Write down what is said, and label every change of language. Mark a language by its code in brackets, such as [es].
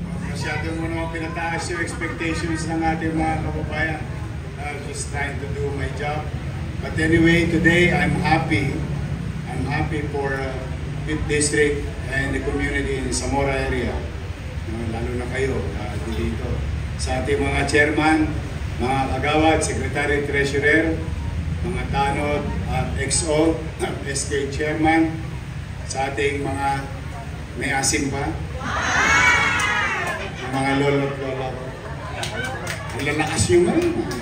[tl] Masyado mo naman pinataas yung expectations ng ating mga kababayan. [en] Just trying to do my job. But anyway, today I'm happy. I'm happy for Fifth District and the community in Zamora area. [tl] Lalo na kayo dito. Sa ating mga chairman, mga kagawad, secretary, treasurer, mga tanod at XO, SK chairman, sa ating mga may asim pa, mga lolo at lola ko. Ang lalakas yung ngayon.